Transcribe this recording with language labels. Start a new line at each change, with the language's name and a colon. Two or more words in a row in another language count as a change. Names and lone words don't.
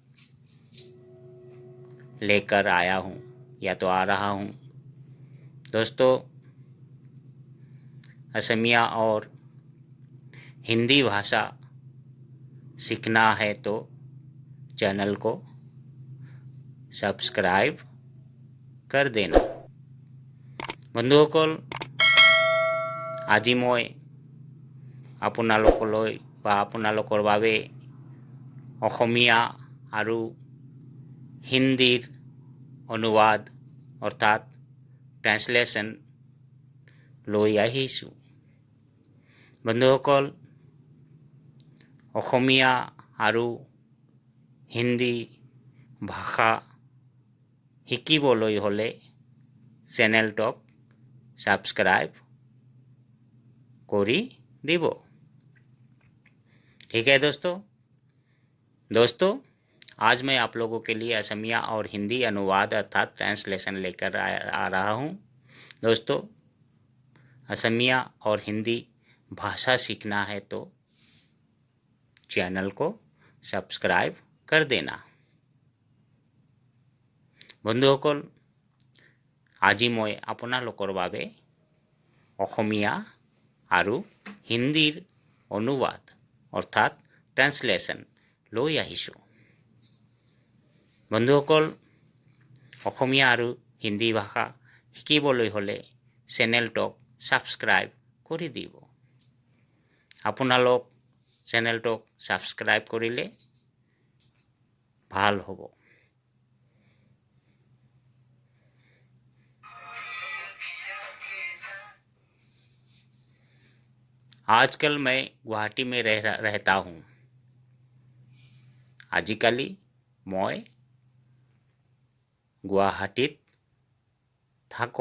Hindi: लेकर आया हूँ या तो आ रहा हूँ। दोस्तों, असमिया और हिंदी भाषा सीखना है तो चैनल को सब्सक्राइब कर देना।
Assamese: বন্ধুসকল, আজি মই আপোনালোকলৈ বা আপোনালোকৰ বাবে অসমীয়া আৰু হিন্দীৰ অনুবাদ অৰ্থাৎ ট্ৰান্সলেশ্যন লৈ আহিছোঁ। বন্ধুসকল, অসমীয়া আৰু হিন্দী ভাষা শিকিবলৈ হ'লে চেনেলটোক सब्सक्राइब करी দিব।
Hindi: ठीक है दोस्तों, आज मैं आप लोगों के लिए असमिया और हिंदी अनुवाद अर्थात ट्रांसलेशन लेकर आ रहा हूँ। दोस्तों, असमिया और हिंदी भाषा सीखना है तो चैनल को सब्सक्राइब कर देना।
Assamese: বন্ধুসকল, আজি মই আপোনালোকৰ বাবে অসমীয়া আৰু হিন্দীৰ অনুবাদ অৰ্থাৎ ট্ৰান্সলেশ্যন লৈ আহিছোঁ। বন্ধুসকল, অসমীয়া আৰু হিন্দী ভাষা শিকিবলৈ হ'লে চেনেলটোক ছাবস্ক্ৰাইব কৰি দিব। আপোনালোক চেনেলটোক ছাবস্ক্ৰাইব কৰিলে ভাল হ'ব।
Hindi: आजकल मैं गुवाहाटी में रहता हूँ।
Assamese: আজিকালি মই গুৱাহাটীত থাকোঁ।